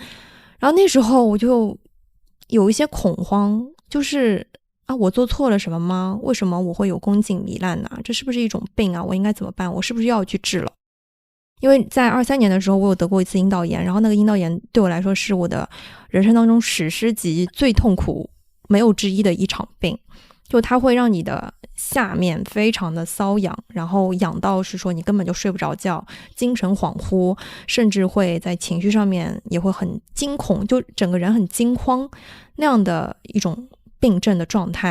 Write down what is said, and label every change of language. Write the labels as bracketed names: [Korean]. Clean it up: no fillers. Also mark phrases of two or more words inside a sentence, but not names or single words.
[Chinese] 然後那時候我就有一些恐慌，就是我做錯了什麼嗎？為什麼我會有宮頸糜爛呢？這是不是一種病啊？我應該怎麼辦？我是不是要去治了？因為在23年的時候我有得過一次陰道炎，然後那個陰道炎對我來說是我的人生当中史詩級最痛苦沒有之一的一場病，就它会讓你的下面非常的瘙癢，然後癢到是說你根本就睡不着覺，精神恍惚，甚至會在情緒上面也會很驚恐，就整個人很驚慌那樣的一種病症的狀態。